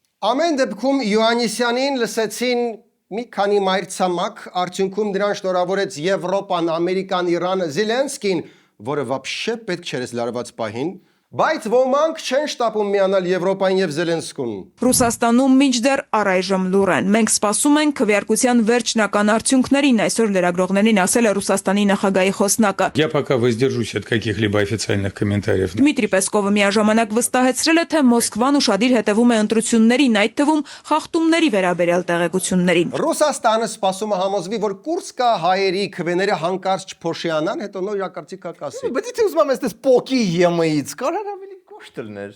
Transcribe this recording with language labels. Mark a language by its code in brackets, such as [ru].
[hy] Ամեն դեպքում Յոհաննիսյանին լսեցին մի քանի մայրցամաք, արդյունքում դրան շնորհավորեց Եվրոպան, Ամերիկան, Իրանը, Զելենսկին, որը [ru] вообще [hy] պետք չէր լարված պահին, բայց ոմանք չեն շտապում միանալ Եվրոպային եւ Զելենսկուն։ Ռուսաստանում մինչդեռ առայժմ լուր են։ Մենք սպասում ենք քվեարկության վերջնական արդյունքներին, այսօր լրագրողներին ասել է Ռուսաստանի նախագահի խոսնակը։ [ru] Я пока воздержусь от каких-либо официальных комментариев. [hy] Դմիտրի Պեսկովը միաժամանակ վստահեցրել է, թե Մոսկվան ուշադիր հետևում է ընտրություններին, այդ թվում խախտումների վերաբերյալ տեղեկություններին։ Ռուսաստանը սպասում է համոզվի, որ Կուրսկա հայերի քվեները հանկարծ չփոշիանան, հետո նոր իրակարծիք կասի։ Բայց եթե ուզում եմ այսպես պոկի ԵՄ-ից, կարա ավելի կոշտ լիներ։